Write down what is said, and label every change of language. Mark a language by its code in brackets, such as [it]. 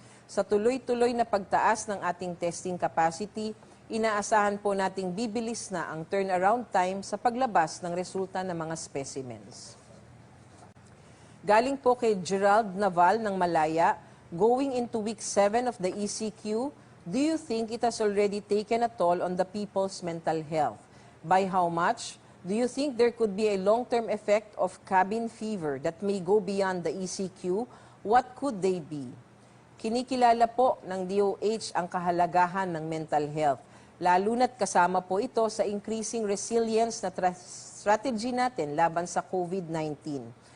[tl] Sa tuloy-tuloy na pagtaas ng ating testing capacity, inaasahan po nating bibilis na ang turnaround time sa paglabas ng resulta ng mga specimens. Galing po kay [en] Gerald Naval ng Malaya, going into week 7 of the ECQ, do you think it has already taken a toll on the people's mental health? By how much? Do you think there could be a long-term effect of cabin fever that may go beyond the ECQ? What could they be? [tl] Kinikilala po ng DOH ang kahalagahan ng mental health, lalo na't kasama po ito sa increasing resilience na strategy natin laban sa COVID-19.